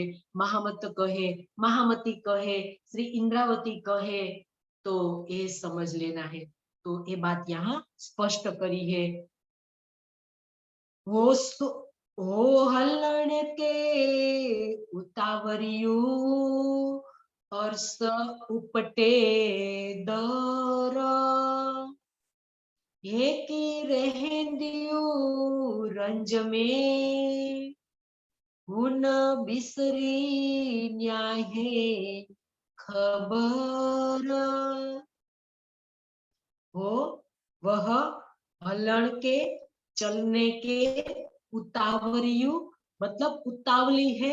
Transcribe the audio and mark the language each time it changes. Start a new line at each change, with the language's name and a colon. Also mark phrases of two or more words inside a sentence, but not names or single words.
Hindi: महामत कहे, महामती कहे, श्री इंद्रावती कहे, तो ये समझ लेना है। तो ये बात यहाँ स्पष्ट करी है।
Sindhi: हो हलण के उतावरियू और स उपटे दर, हे की रहेंदियू रंज में, हुन बिसरी न्याहे खबर।
Hindi: हो वह हलण के, चलने के, उतावरियू मतलब उतावली है,